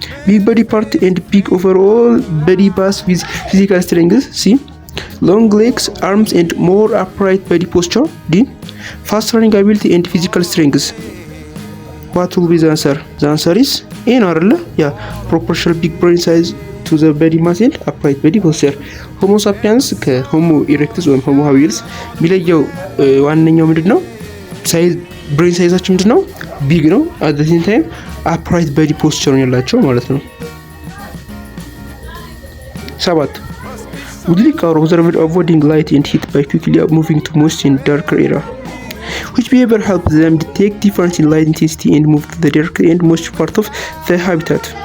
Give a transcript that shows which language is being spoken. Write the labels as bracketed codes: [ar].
[en] Big body part and big overall body mass with physical strength. C. Long legs, arms and more upright body posture. D. Fast running ability and physical strength. What will be the answer? The answer is A [am] ነው አይደለ? [en] ያ proportional big brain size to the body mass and upright body posture. [am] ሆሞ ሳፒያንስ ከሆሞ ኢሬክተስ ወይም ሆሞ ሃቢልስ የሚለየው ዋነኛው ምንድነው? ሳይዝ ብሬን ሳይዛቸው ምንድነው? ቢግ ነው። [en] at the same time upright body posture [am] ያላቸው ማለት ነው። [en] 7 Woodlick are observed avoiding light and heat by quickly moving to moist and darker area. Which behavior helps them detect difference in light intensity and move to the darker and moist part of the habitat?